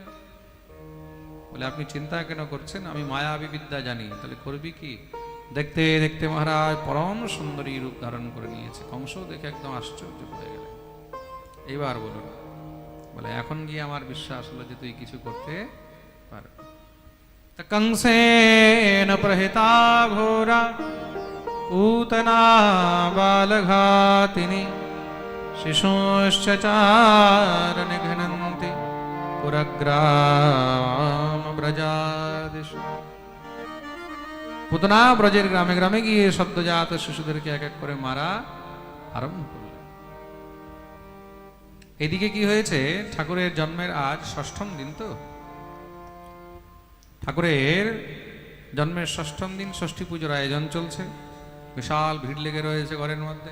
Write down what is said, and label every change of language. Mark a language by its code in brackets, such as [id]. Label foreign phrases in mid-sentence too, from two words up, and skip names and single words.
[bn] বলে, আপনি চিন্তা কেন করছেন, আমি মায়াবী বিদ্যা জানি। তাহলে করবি কি? দেখতে দেখতে মহারাজ পরম সুন্দরী রূপ ধারণ করে নিয়েছে। কংস দেখে একদম আশ্চর্য হয়ে গেল। এইবার বলুন। বলে, এখন গিয়ে আমার বিশ্বাস হলো যে তুই কিছু করতে পারবি। [sa] कंसेन प्रहिता घोरा पूतना बालघातिनी शिशुश्च चारण घ्नन्ति पुरग्राम ब्रजादिषु। [bn] পুতনা ব্রজের গ্রামে গ্রামে গিয়ে সদ্যজাত শিশুদেরকে এক এক করে মারা আরম্ভ করল। এদিকে কি হয়েছে, ঠাকুরের জন্মের আজ 6ম দিন। তো ঠাকুরের জন্মের 6ম দিন ষষ্ঠী পুজোর আয়োজন চলছে, বিশাল ভিড় লেগে রয়েছে ঘরের মধ্যে।